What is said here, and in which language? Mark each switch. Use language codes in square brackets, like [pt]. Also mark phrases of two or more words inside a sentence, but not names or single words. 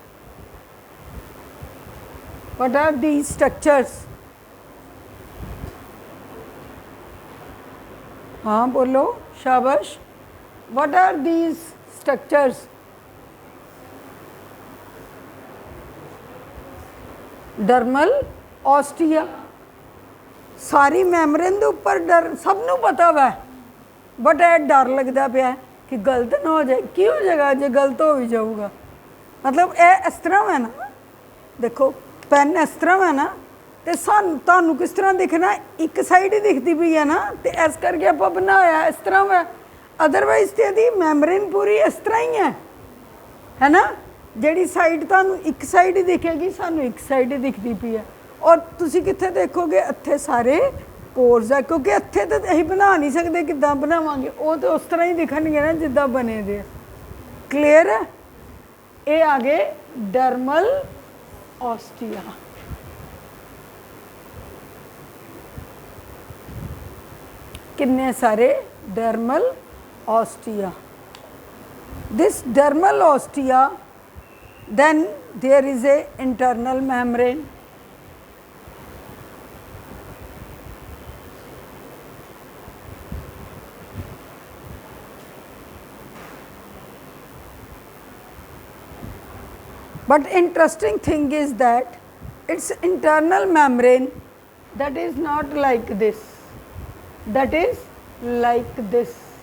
[en] What are these structures? [hi] हाँ बोलो, शाबाश. [en] What are these structures? Dermal ostia. [pa] ਸਾਰੀ ਮੈਮਬ੍ਰੇਨ ਦੇ ਉੱਪਰ ਡਰ ਸਭ ਨੂੰ ਪਤਾ ਵਾ, [hi] बट ये डर लगता पाया कि गलत ना हो जाए. की हो जाएगा जो गलत हो भी जाऊगा? मतलब ये इस तरह है ना, देखो पेन इस तरह है ना, तो [pa] ਸਾਨੂੰ ਤੁਹਾਨੂੰ [hi] किस तरह दिखना, एक साइड ही दिखती पई है ना, तो इस करके आप बनाया इस तरह है. अदरवाइज तो यदि मैमब्रेन पूरी इस तरह ही है ना, जिहड़ी साइड तुहानू एक साइड ही दिखेगी, सानू एक साइड ही दिखती पई है. [pa] ਔਰ ਤੁਸੀਂ ਕਿੱਥੇ ਦੇਖੋਗੇ ਇੱਥੇ ਸਾਰੇ ਪੋਰਸ ਹੈ, ਕਿਉਂਕਿ ਇੱਥੇ ਤੋ ਅਸੀਂ ਬਣਾ ਨਹੀਂ ਸਕਦੇ, ਕਿੱਦਾਂ ਬਣਾਵਾਂਗੇ, ਵੋ ਤੋ ਉਸ ਤਰ੍ਹਾਂ ਹੀ ਦਿਖਣਗੇ ਨਾ ਜਿੱਦਾਂ ਬਣੇ ਦੇ. [hi] क्लीयर है? ये आ गए डर्मल ऑस्टिया. [pa] ਕਿੰਨੇ ਸਾਰੇ ਡਰਮਲ ਔਸਟੀਆ. [en] this dermal ostia, then there is a internal membrane. But interesting thing is that its internal membrane, that is not like this, that is like this.